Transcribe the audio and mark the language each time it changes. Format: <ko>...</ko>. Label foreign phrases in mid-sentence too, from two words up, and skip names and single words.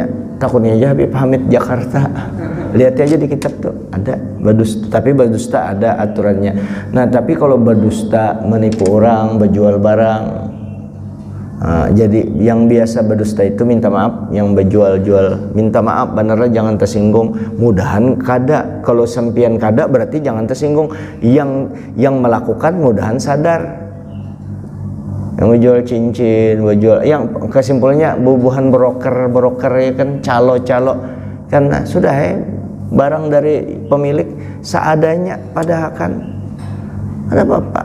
<bjn>Takutnya aja Habib Hamid Jakarta. Lihat aja di kitab tuh ada berdusta, tapi berdusta ada aturannya. Nah, tapi kalau berdusta menipu orang, berjual barang, jadi yang biasa berdusta itu minta maaf, yang berjual-jual minta maaf, benernya jangan tersinggung. Mudahan kada, kalau sempian kada berarti jangan tersinggung. Yang melakukan mudahan sadar. Yang menjual cincin, menjual, yang kesimpulannya bubuhan broker ya kan, calo karena sudah barang dari pemilik seadanya, padahal kan ada apa-apa.</bjn>